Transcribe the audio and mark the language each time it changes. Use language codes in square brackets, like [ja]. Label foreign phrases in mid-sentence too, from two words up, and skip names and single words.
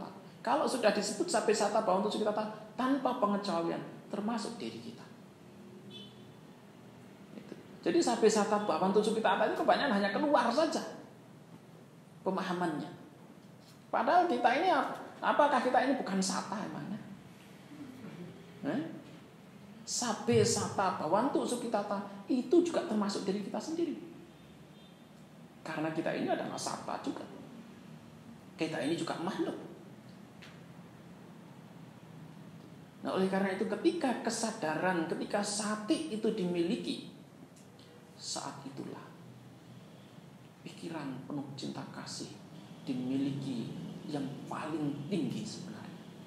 [id] Kalau sudah disebut [pi] Sabesata Bhavantu Sukhitata [id] tanpa pengecualian, termasuk diri kita. Jadi [pi] Sabesata Bhavantu Sukhitata [id] itu kebanyakan hanya keluar saja pemahamannya. Padahal kita ini, apakah kita ini bukan sata emangnya? [pi] Sabesata Bhavantu Sukhitata [id] itu juga termasuk diri kita sendiri. Karena kita ini adalah sata juga. Kita ini juga makhluk. Nah, oleh karena itu ketika kesadaran, ketika sati itu dimiliki, saat itulah pikiran penuh cinta kasih dimiliki yang paling tinggi sebenarnya.